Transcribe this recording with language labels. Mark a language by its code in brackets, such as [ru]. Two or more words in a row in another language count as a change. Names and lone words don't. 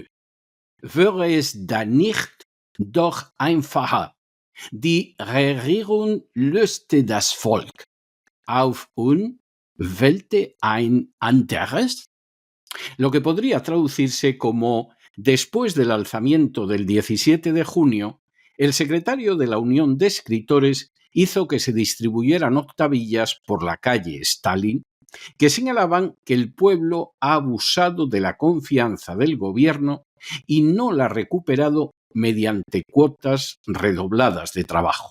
[de] Wäre es dann nicht doch einfacher? Die Regierung löste das Volk auf und wählte ein anderes. [es] Lo que podría traducirse como: después del alzamiento del 17 de junio, el secretario de la Unión de Escritores hizo que se distribuyeran octavillas por la calle Stalin que señalaban que el pueblo ha abusado de la confianza del gobierno y no la ha recuperado mediante cuotas redobladas de trabajo.